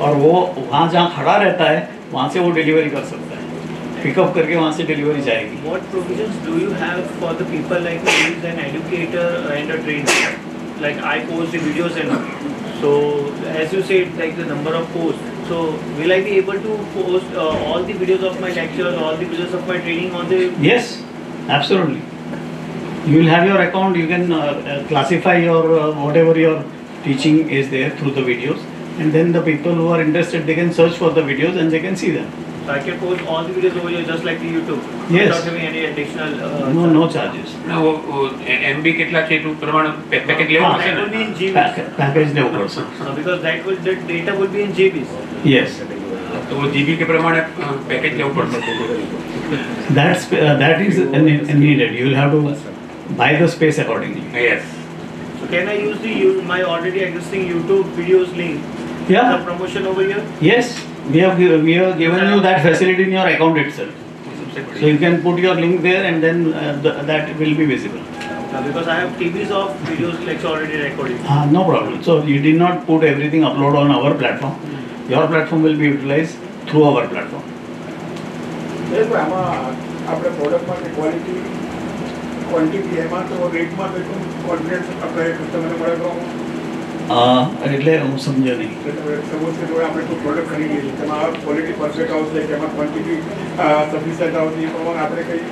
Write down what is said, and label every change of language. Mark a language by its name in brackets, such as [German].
[Hindi] और वो वहाँ जहाँ खड़ा रहता है वहाँ से वो डिलीवरी कर सकता है, पिकअप करके वहाँ से डिलीवरी जाएगी। [English] What provisions do you have for the people like me who is an educator and a trainer? Like I post the videos and all. So as you said, like the number of posts. So will I be able to post all the videos of my lectures, all the videos of my training on the? Yes, absolutely. You will have your account. You can classify your whatever your teaching is there through the videos, and then the people who are interested, they can search for the videos and they can see them. So I can post all the videos over here just like the YouTube. Yes. Without having any additional. No charges. [Gujarati] MB કેટલા છે એટલું પ્રમાણે package લેવું પડશે [English] That will be [Gujarati] ને? [English] in GBs. [Gujarati] Package લેવું પડશે. [English] Because that data will be in GBs. Yes. [Gujarati] તો જીબી કે પ્રમાણે પેકેજ લેવું પડશે. [English] That is needed. You will have to buy the space accordingly. Yes. So can I use my already existing YouTube videos link? Yeah. The promotion over here. Yes, we have given you that facility in your account itself. So you can put your link there and then that will be visible. Because I have TVs of videos lecture already recorded. No problem. So you did not put everything upload on our platform. Your platform will be utilized through our platform. [Gujarati] આમાં આપણે પ્રોડક્ટમાં quality quantity એમાં તો રેટમાં તો એટલું confidence આપણે કસ્ટમરને મળે તો એટલે હું સમજ્યો નહીં. સપોઝ કે આપણે કોઈ પ્રોડક્ટ ખરીદીએ છીએ તેમાં ક્વોલિટી પરફેક્ટ આવશે કે એમાં ક્વોન્ટિટી સફિશિયન્ટ આવશે એ પ્રમાણે આપણે કઈ